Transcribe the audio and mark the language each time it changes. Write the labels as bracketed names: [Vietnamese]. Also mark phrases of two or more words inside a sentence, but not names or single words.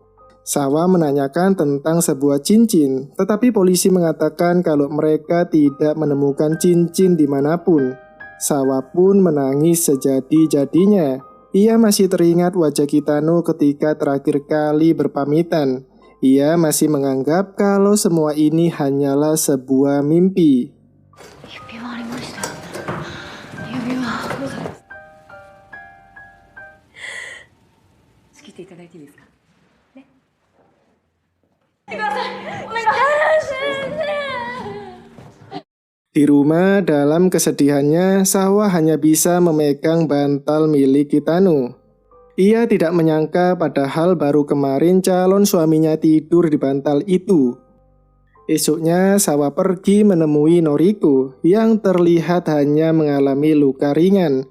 [Indonesian] Sawa menanyakan tentang sebuah cincin, tetapi polisi mengatakan kalau mereka tidak menemukan cincin dimanapun. Sawa pun menangis sejadi-jadinya. Ia masih teringat wajah Kitano ketika terakhir kali berpamitan. Ia masih menganggap kalau semua ini hanyalah sebuah mimpi. [Japanese] 指輪ありました。指輪。仕切っていただいていいですか。ね。ください。お願い。先生。 [Indonesian] Di rumah, dalam kesedihannya, Sawa hanya bisa memegang bantal milik Kitano. Ia tidak menyangka padahal baru kemarin calon suaminya tidur di bantal itu. Esoknya, Sawa pergi menemui Noriko yang terlihat hanya mengalami luka ringan.